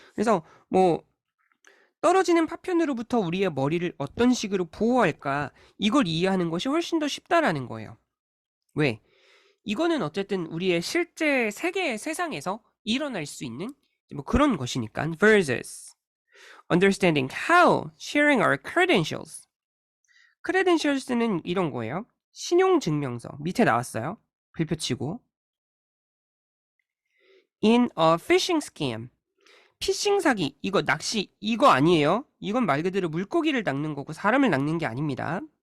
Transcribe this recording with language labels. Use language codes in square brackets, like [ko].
[ko] 그래서 뭐 떨어지는 파편으로부터 우리의 머리를 어떤 식으로 보호할까, 이걸 이해하는 것이 훨씬 더 쉽다라는 거예요. 왜? 이거는 어쨌든 우리의 실제 세계의 세상에서 일어날 수 있는 뭐 그런 것이니까. [en] versus understanding how sharing our credentials. [ko] credentials는 이런 거예요. 신용증명서. 밑에 나왔어요. 글표치고. [en] in a phishing scam. [ko] 피싱 사기. 이거 낚시. 이거 아니에요. 이건 말 그대로 물고기를 낚는 거고 사람을 낚는 게 아닙니다.